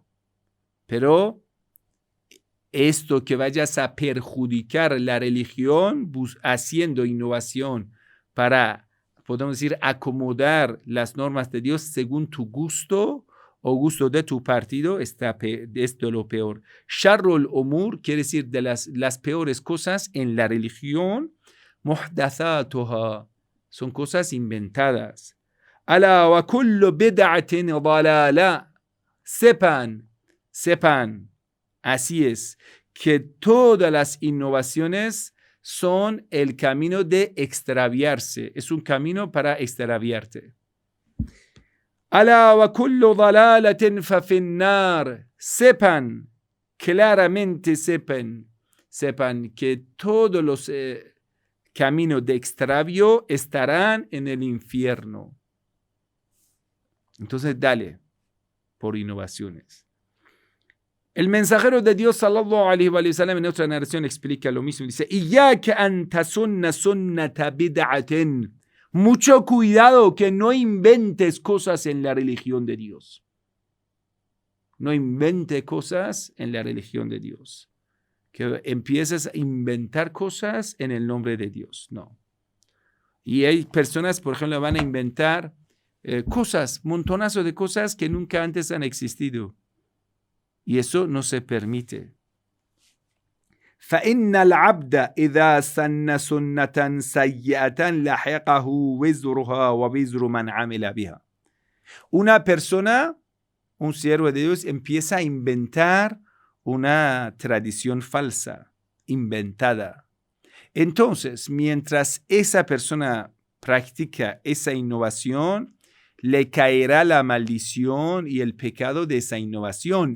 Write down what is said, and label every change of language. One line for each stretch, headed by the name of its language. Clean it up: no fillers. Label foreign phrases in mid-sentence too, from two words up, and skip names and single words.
Spanish: Pero esto que vayas a perjudicar la religión haciendo innovación para, podemos decir, acomodar las normas de Dios según tu gusto o gusto de tu partido, es de lo peor.
Arabic: شر الأمور
Spanish: quiere decir de las peores cosas en la religión. Muhdathatuha son cosas inventadas.
Arabic: ألا وكل بدعة ضلالة.
Spanish: Sepan, así es, que todas las innovaciones son el camino de extraviarse. Es un camino para extraviarte.
Arabic: ألا وكل ضلالة ف في النار.
Spanish: Sepan, claramente sepan que todos los caminos de extravio estarán en el infierno. Entonces, dale por innovaciones. El mensajero de Dios,
Arabic: صلى الله عليه وسلم,
Spanish: en otra narración explica lo mismo. Dice:
Arabic: إياك أن تسن سنة بدعة.
Spanish: Mucho cuidado que no inventes cosas en la religión de Dios. No invente cosas en la religión de Dios. Que empieces a inventar cosas en el nombre de Dios. No. Y hay personas, por ejemplo, van a inventar cosas, montonazo de cosas que nunca antes han existido. Y eso no se permite.
Arabic: فَإِنَّ الْعَبْدَ إِذَا سَنَّ سُنَّةً سَيِّئَةً لَحِقَهُ وِزْرُهَا وَوِزْرُ مَنْ عَمِلَ بِهَا.
Spanish: Una persona, un siervo de Dios, empieza a inventar una tradición falsa, inventada. Entonces, mientras esa persona practica esa innovación, le caerá la maldición y el pecado de esa innovación.